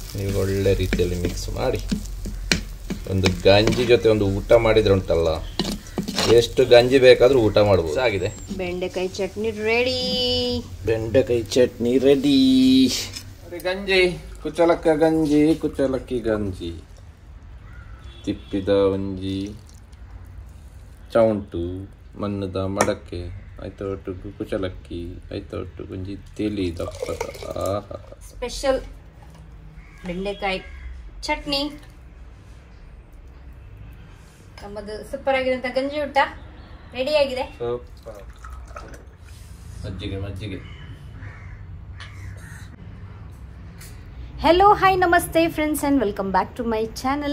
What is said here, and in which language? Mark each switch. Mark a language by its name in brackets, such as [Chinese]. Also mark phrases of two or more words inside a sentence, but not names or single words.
[Kannada] ನೀವು ಒಳ್ಳೆ ರೀತಿಯಲ್ಲಿ ಮಿಕ್ಸ್ ಮಾಡಿ ಒಂದು ಗಂಜಿ ಜೊತೆ ಒಂದು ಊಟ ಮಾಡಿದ್ರೆ ಉಂಟಲ್ಲ, ಎಷ್ಟು ಗಂಜಿ ಬೇಕಾದರೂ ಊಟ ಮಾಡ್ಬೋದು. ಆಗಿದೆ ಬೆಂಡೆಕಾಯಿ ಚಟ್ನಿ ರೆಡಿ. ಬೆಂಡೆಕಾಯಿ ಚಟ್ನಿ ರೆಡಿ. [Tulu] ಗಂಜಿ ಕುಚಲಕ್ಕಿ ಗಂಜಿ ತಿಪ್ಪಿದ ಒಂಜಿ ಚೌಂಟು ಮಣ್ಣದ ಮಡಕೆ ಆಯ್ತು ಕುಚಲಕ್ಕಿ ಆಯ್ತು ಒಂಜಿ ತೆಲಿ ದಪ್ಪದ [Kannada] ಸ್ಪೆಷಲ್ ಬೆಂಡೆಕಾಯಿ ಚಟ್ನಿ. ನಮ್ಮದು ಸೂಪರ್ ಆಗಿರುವಂತ ಗಂಜಿ ಊಟ ರೆಡಿ ಆಗಿದೆ. ಮಜ್ಜಿಗೆ. [English] Hello hi ನಮಸ್ತೆ friends and welcome back to my channel.